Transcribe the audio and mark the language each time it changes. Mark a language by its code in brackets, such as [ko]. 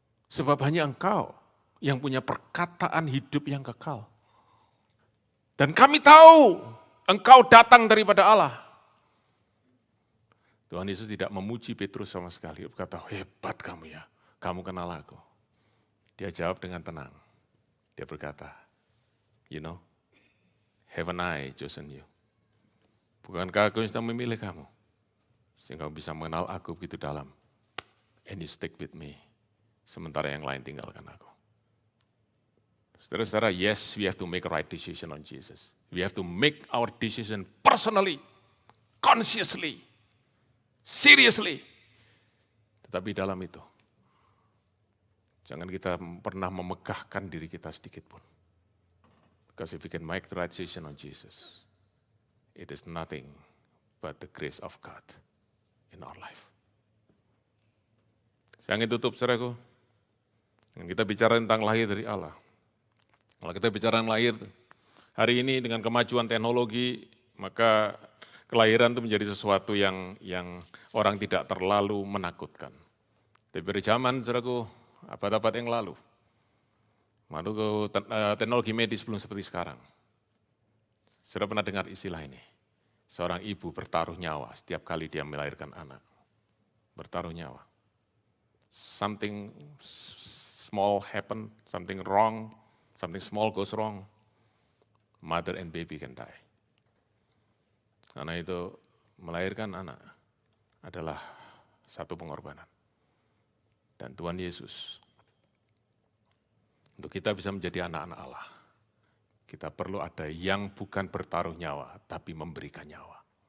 [id] Sebab hanya Engkau yang punya perkataan hidup yang kekal. Dan kami tahu Engkau datang daripada Allah. Tuhan Yesus tidak memuji Petrus sama sekali. Dia berkata, hebat kamu ya, kamu kenal aku. Dia jawab dengan tenang. Dia berkata, [en] you know, haven't I chosen you? [id] Bukankah aku yang sudah memilih kamu? Sehingga bisa mengenal aku begitu dalam. [en] And you stick with me. [id] Sementara yang lain tinggalkan aku. Saudara-saudara, [en] yes, we have to make a right decision on Jesus. We have to make our decision personally, consciously, seriously. [id] Tetapi dalam itu, jangan kita pernah memegahkan diri kita sedikit pun. [en] Because if we can make the right decision on Jesus, it is nothing but the grace of God in our life. [id] Saya ingin tutup, saudaraku. Kita bicara tentang lahir dari Allah. Kalau kita bicara lahir, hari ini dengan kemajuan teknologi, maka kelahiran itu menjadi sesuatu yang orang tidak terlalu menakutkan. Tapi dari zaman, saudaraku, abad-abad yang lalu, waktu teknologi medis belum seperti sekarang. Saudara pernah dengar istilah ini? Seorang ibu bertaruh nyawa setiap kali dia melahirkan anak. Bertaruh nyawa. [en] Something small happen, something wrong, something small goes wrong, mother and baby can die. [id] Karena itu melahirkan anak adalah satu pengorbanan. Dan Tuhan Yesus, untuk kita bisa menjadi anak-anak Allah, kita perlu ada yang bukan bertaruh nyawa, tapi memberikan nyawa.